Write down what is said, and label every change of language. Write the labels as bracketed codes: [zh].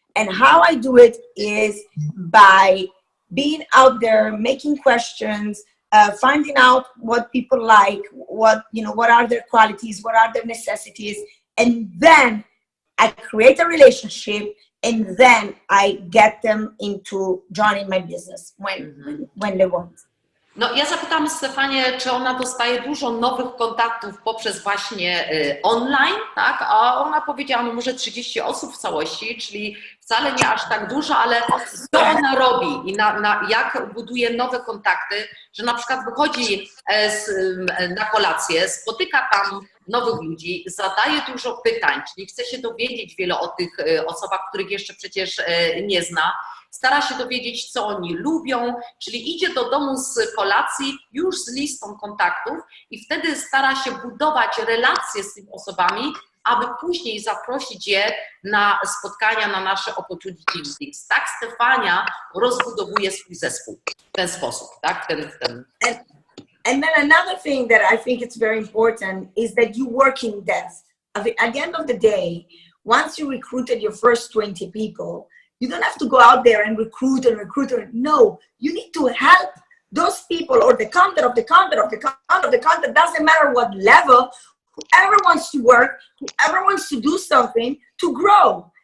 [en] And how I do it is by being out there, making questions, finding out what people like, what are their qualities, what are their necessities, and then I create a relationship, and then I get them into joining my business when they want. [pl] No, ja zapytałam Stefanię, czy ona dostaje dużo nowych kontaktów poprzez właśnie online, tak? A ona powiedziała, no może 30 osób w całości, czyli wcale nie aż tak dużo, ale co ona robi i jak buduje nowe kontakty, że na przykład wychodzi na kolację, spotyka tam nowych ludzi, zadaje dużo pytań, czyli chce się dowiedzieć wiele o tych osobach, których jeszcze przecież nie zna. Stara się dowiedzieć, co oni lubią, czyli idzie do domu z kolacji już z listą kontaktów i wtedy stara się budować relacje z tymi osobami, aby później zaprosić je na spotkania, na nasze [en] opportunity meetings. [pl] Tak Stefania rozbudowuje swój zespół w ten sposób, tak? [en] And then another thing that I think it's very important is that you work in depth. At the end of the day, once you recruited your first 20 people, you don't have to go out there and recruit. No, you need to help those people, or the content of the content, doesn't matter what level, whoever wants to work, whoever wants to do something to grow.